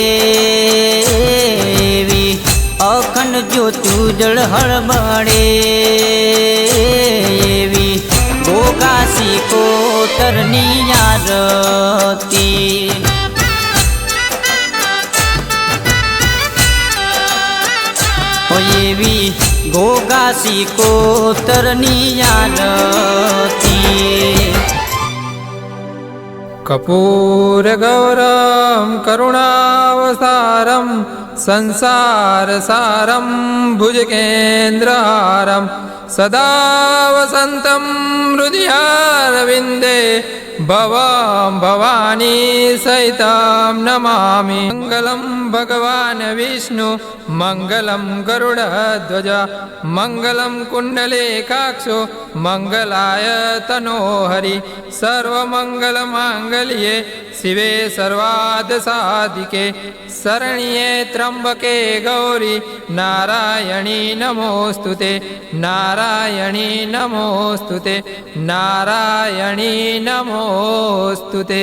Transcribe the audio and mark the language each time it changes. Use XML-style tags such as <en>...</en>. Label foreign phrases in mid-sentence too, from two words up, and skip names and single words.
<gu>એવી અખંડ જ્યોતિ ઉજળ હળબળે એવી ગોગાસી કોતરની આરતી એવી ગોગાસી કોતરની આરતી</gu> <sa>कर्पूरगौरं करुणावतारं संसारसारं भुजगेन्द्रहारं सदा वसन्तं हृदयारविन्दे ભવં ભવાની સહિतं નમામિ મંગલં ભગવાન વિષ્ણુ મંગલં ગરુડધ્વજ મંગલં કુંડલેકાક્ષો મંગલાય તનો હરિ સર્વમંગલમાંગલ્યે શિવે સર્વાર્થસાધિકે શરણ્યે ત્ર્યંબકે ગૌરી નારાયણી નમોસ્તુતે નારાયણી નમોસ્તુતે નારાયણી નમોસ્તુતે.</sa>